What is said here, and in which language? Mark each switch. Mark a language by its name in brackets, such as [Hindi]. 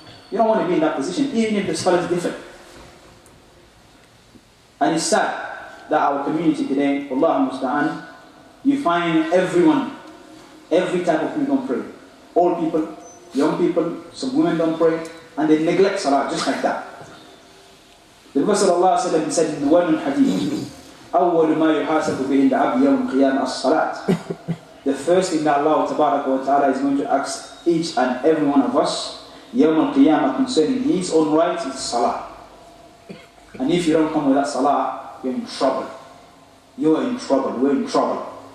[English] You don't want to be in that position, even if the scholars differ. And it's sad that our community today, Wallahu musta'an, you find everyone, every type of people don't pray. Old people, young people, some women don't pray, and they neglect salah just like that. The Prophet ﷺ said in the one hadith, [Arabic] أول ما يحاسب به العبد يوم القيامة الصلاة. [English] The first thing that Allah Ta'ala is going to ask each and every one of us يوم القيامة concerning his own rights is salah. And if you don't come with that salah, you're in trouble. You're in trouble, we're in trouble.